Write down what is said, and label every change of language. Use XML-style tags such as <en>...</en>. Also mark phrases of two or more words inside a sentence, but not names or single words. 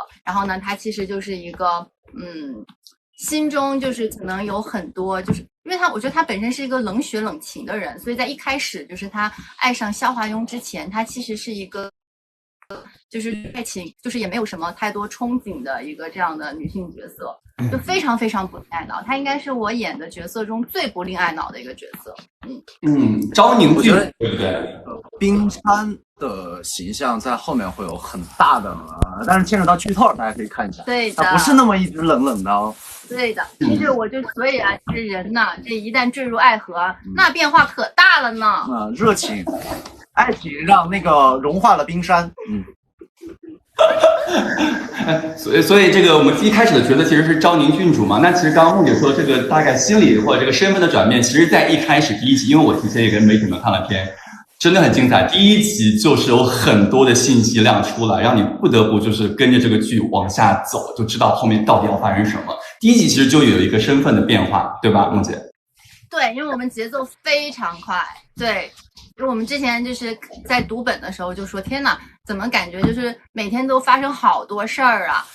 <zh>然後呢，他其實就是一個心中就是可能有很多，就是因為我覺得他本身是一個冷血冷情的人，所以在一開始就是他愛上肖華庸之前，他其實是一個就是愛情就是也沒有什麼太多憧憬的一個這樣的女性角色，就非常非常不愛腦。她應該是我演的角色中最不令愛腦的一個角色。昭寧劇對不對？冰山的形象在後面會有很大的，但是牽扯到劇透，大家可以看一下。對的，它不是那麼一直冷冷的哦。對的，其實我就所以啊，這人吶，這一旦墜入愛河，那變化可大了呢。熱情。愛情讓那個融化了冰山。所以這個我們一開始的角色其實是昭寧郡主嘛。那其實剛剛夢姐說這個大概心理或者這個身份的轉變，其實在一開始第1 集，因為我提前也跟媒體們看了片，真的很精彩。第1集就是有很多的信息量出來，讓你不得不就是跟着這個劇往下走，就知道後面到底要發生什麼。第1集其實就有一個身份的變化，對吧，夢姐？對，因為我們節奏非常快，對。就我們之前就是在讀本的時候就說，天哪，怎麼感覺就是每天都發生好多事兒啊？</zh>